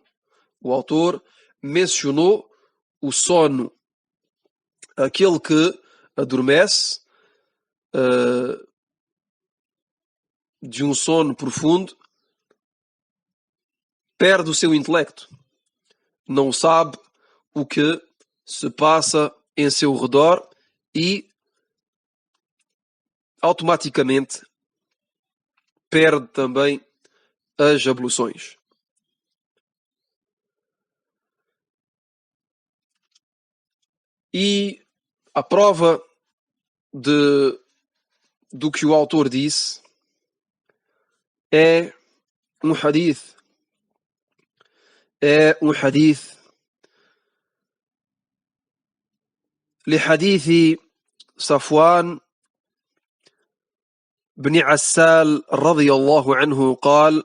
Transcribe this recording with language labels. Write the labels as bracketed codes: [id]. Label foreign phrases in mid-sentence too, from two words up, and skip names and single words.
[pt] O autor mencionou o sono, aquele que adormece de um sono profundo, perde o seu intelecto, não sabe o que se passa em seu redor e automaticamente perde também as abluções. E a prova do que o autor disse é um hadith. [ar] لحديث صفوان بن عسال رضي الله عنه قال: